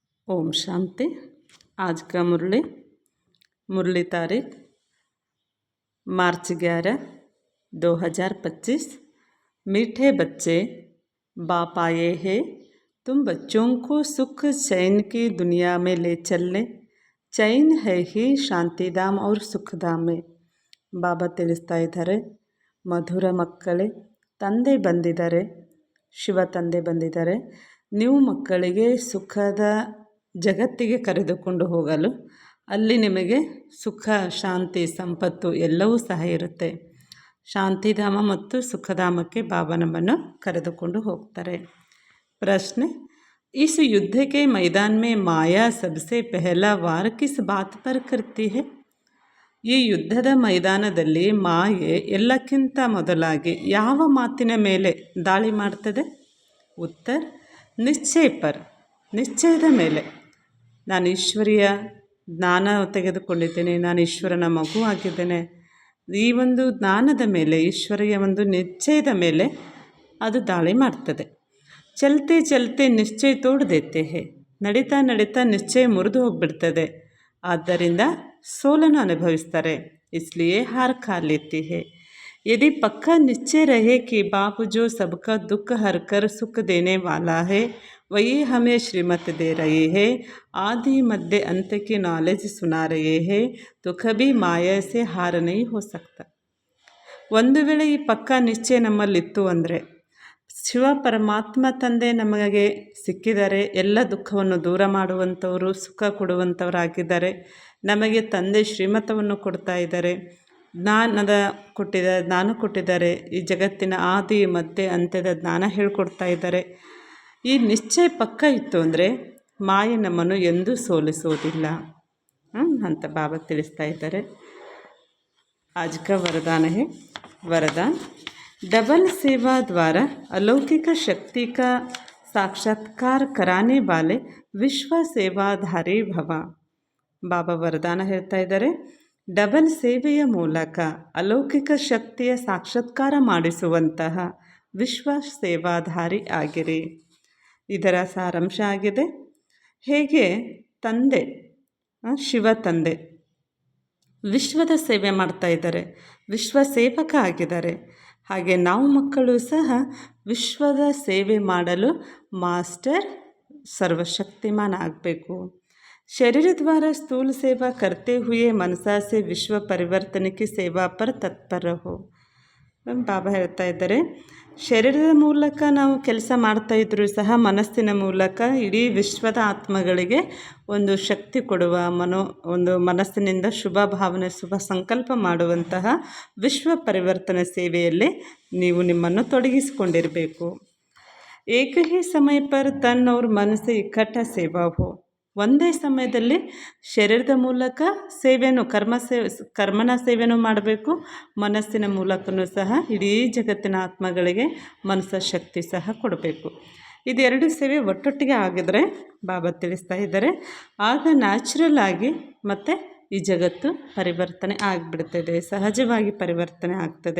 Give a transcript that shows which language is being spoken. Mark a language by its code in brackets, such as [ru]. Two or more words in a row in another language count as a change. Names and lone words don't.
[hi] ओम शांति। आज का मुरली तारीख मार्च 11, 2025। मीठे बच्चे, बाप आए हैं तुम बच्चों को सुख चैन की दुनिया में ले चलने। चैन है ही ಶಾಂತಿಧಾಮ और ಸುಖಧಾಮ में। [kn] ಬಾಬಾ ತಿಳಿಸ್ತಾ ಇದ್ದಾರೆ, ಮಧುರ ಮಕ್ಕಳೇ, ತಂದೆ ಬಂದಿದ್ದಾರೆ, ಶಿವ ತಂದೆ ಬಂದಿದ್ದಾರೆ. ನೀವು ಮಕ್ಕಳಿಗೆ ಸುಖದ ಜಗತ್ತಿಗೆ ಕರೆದುಕೊಂಡು ಹೋಗಲು, ಅಲ್ಲಿ ನಿಮಗೆ ಸುಖ, ಶಾಂತಿ, ಸಂಪತ್ತು ಎಲ್ಲವೂ ಸಹ ಇರುತ್ತೆ. ಶಾಂತಿಧಾಮ ಮತ್ತು ಸುಖಧಾಮಕ್ಕೆ ಬಾಬಾ ನಮ್ಮನ್ನು ಕರೆದುಕೊಂಡು ಹೋಗ್ತಾರೆ. ಪ್ರಶ್ನೆ, [hi] इस युद्ध के मैदान में माया सबसे पहला वार किस बात पर करती है? [kn] ಈ ಯುದ್ಧದ ಮೈದಾನದಲ್ಲಿ ಮಾಯೆ ಎಲ್ಲಕ್ಕಿಂತ ಮೊದಲಾಗಿ ಯಾವ ಮಾತಿನ ಮೇಲೆ ದಾಳಿ ಮಾಡ್ತದೆ? ಉತ್ತರ, [hi] निश्चय पर, [kn] ನಿಶ್ಚಯದ ಮೇಲೆ. ನಾನು ಈಶ್ವರಿಯ ಜ್ಞಾನ ತೆಗೆದುಕೊಂಡಿದ್ದೇನೆ, ನಾನು ಈಶ್ವರನ ಮಗು ಆಗಿದ್ದೇನೆ. ಈ ಒಂದು ಜ್ಞಾನದ ಮೇಲೆ, ಈಶ್ವರಿಯ ಒಂದು ನಿಶ್ಚಯದ ಮೇಲೆ ಅದು ದಾಳಿ ಮಾಡ್ತದೆ. [hi] चलते चलते निश्चय तोड़ देते हैं, [kn] ನಡೀತಾ ನಡೀತಾ ನಿಶ್ಚಯ ಮುರಿದು ಹೋಗ್ಬಿಡ್ತದೆ. ಆದ್ದರಿಂದ ಸೋಲನ್ನು ಅನುಭವಿಸ್ತಾರೆ. [hi] इसलिए हार खा लेती है. यदि पक्का निश्चय रहे कि बाप जो सबका दुख हर कर सुख देने वाला है, वही हमें श्रीमत दे रहे हैं, आदि मध्य अंत की नॉलेज सुना रहे हैं, तो कभी माया से हार नहीं हो सकता. [kn] ಒಂದು ವೇಳೆ ಈ ಪಕ್ಕಾ ನಿಶ್ಚಯ ನಮ್ಮಲ್ಲಿತ್ತು ಅಂದರೆ, ಶಿವ ಪರಮಾತ್ಮ ತಂದೆ ನಮಗೆ ಸಿಕ್ಕಿದ್ದಾರೆ, ಎಲ್ಲ ದುಃಖವನ್ನು ದೂರ ಮಾಡುವಂಥವರು, ಸುಖ ಕೊಡುವಂಥವರಾಗಿದ್ದಾರೆ. ನಮಗೆ ತಂದೆ ಶ್ರೀಮತವನ್ನು ಕೊಡ್ತಾ ಇದ್ದಾರೆ, ಜ್ಞಾನ ಕೊಟ್ಟಿದ್ದಾರೆ. ಈ ಜಗತ್ತಿನ ಆದಿ ಮಧ್ಯೆ ಅಂತ್ಯದ ಜ್ಞಾನ ಹೇಳ್ಕೊಡ್ತಾ ಇದ್ದಾರೆ. ಈ ನಿಶ್ಚಯ ಪಕ್ಕ ಇತ್ತು ಅಂದರೆ ಮಾಯೆ ನಮ್ಮನ್ನು ಎಂದೂ ಸೋಲಿಸೋದಿಲ್ಲ ಅಂತ ಬಾಬಾ ತಿಳಿಸ್ತಾ ಇದ್ದಾರೆ. [hi] आज का वरदान है। वरदान, डबल सेवा द्वारा अलौकिक शक्ति का साक्षात्कार कराने वाले विश्व सेवाधारी भव. [kn] ಬಾಬಾ ವರದಾನ ಹೇಳ್ತಾ ಇದ್ದಾರೆ, ಡಬಲ್ ಸೇವೆಯ ಮೂಲಕ ಅಲೌಕಿಕ ಶಕ್ತಿಯ ಸಾಕ್ಷಾತ್ಕಾರ ಮಾಡಿಸುವಂತಹ ವಿಶ್ವ ಸೇವಾಧಾರಿ ಆಗಿರಿ. ಇದರ ಸಾರಾಂಶ ಆಗಿದೆ, ಹೇಗೆ ತಂದೆ, ಶಿವ ತಂದೆ ವಿಶ್ವದ ಸೇವೆ ಮಾಡ್ತಾ ಇದ್ದಾರೆ, ವಿಶ್ವ ಸೇವಕ ಆಗಿದ್ದಾರೆ, ಹಾಗೆ ನಾವು ಮಕ್ಕಳು ಸಹ ವಿಶ್ವದ ಸೇವೆ ಮಾಡಲು ಮಾಸ್ಟರ್ ಸರ್ವಶಕ್ತಿಮಾನ್ ಆಗಬೇಕು. [hi] शरीर द्वारा स्थूल सेवा करते हुए मनसा से विश्व परिवर्तन की सेवा पर तत्पर रहो. [kn] ಬಾಬಾ ಹೇಳ್ತಾ ಇದ್ದಾರೆ, ಶರೀರದ ಮೂಲಕ ನಾವು ಕೆಲಸ ಮಾಡ್ತಾ ಇದ್ರೂ ಸಹ ಮನಸ್ಸಿನ ಮೂಲಕ ಇಡೀ ವಿಶ್ವದ ಆತ್ಮಗಳಿಗೆ ಒಂದು ಶಕ್ತಿ ಕೊಡುವ ಒಂದು ಮನಸ್ಸಿನಿಂದ ಶುಭ ಭಾವನೆ, ಶುಭ ಸಂಕಲ್ಪ ಮಾಡುವಂತಹ ವಿಶ್ವ ಪರಿವರ್ತನೆ ಸೇವೆಯಲ್ಲಿ ನೀವು ನಿಮ್ಮನ್ನು ತೊಡಗಿಸಿಕೊಂಡಿರಬೇಕು. [hi] एक ही समय पर तन और मन से इकट्ठा सेवा हो. [kn] ಒಂದೇ ಸಮಯದಲ್ಲಿ ಶರೀರದ ಮೂಲಕ ಸೇವೆಯನ್ನು ಕರ್ಮನ ಸೇವೆಯನ್ನು ಮಾಡಬೇಕು, ಮನಸ್ಸಿನ ಮೂಲಕನೂ ಸಹ ಇಡೀ ಜಗತ್ತಿನ ಆತ್ಮಗಳಿಗೆ ಮನಸ್ಸ ಶಕ್ತಿ ಸಹ ಕೊಡಬೇಕು. ಇದೆರಡು ಸೇವೆ ಒಟ್ಟೊಟ್ಟಿಗೆ ಆಗಿದ್ರೆ ಬಾಬಾ ತಿಳಿಸ್ತಾ ಇದ್ದಾರೆ, ಆಗ ನ್ಯಾಚುರಲ್ ಆಗಿ ಮತ್ತು ಈ ಜಗತ್ತು ಪರಿವರ್ತನೆ ಆಗಿಬಿಡ್ತದೆ, ಸಹಜವಾಗಿ ಪರಿವರ್ತನೆ ಆಗ್ತದೆ.